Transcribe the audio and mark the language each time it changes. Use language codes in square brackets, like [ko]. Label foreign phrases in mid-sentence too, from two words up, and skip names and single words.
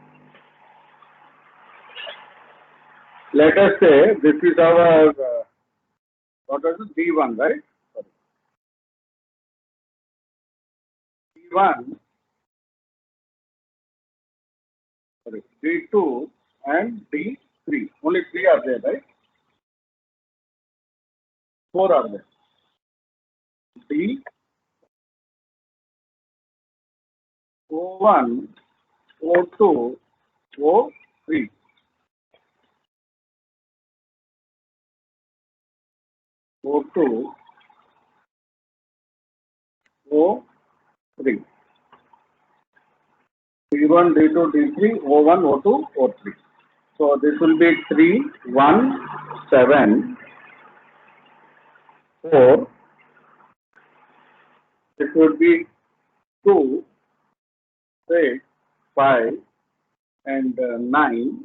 [en] Let us say this is our what was it, D1, right? Sorry. D1, sorry, D2 and D3. Only 3 are there, right? 4 are there. D, O1, O2, O3. O2, O3. D1, D2, D3, O1, O2, O3. So this will be 3, 1, 7, 4. This would be 2, 6, 5, and 9.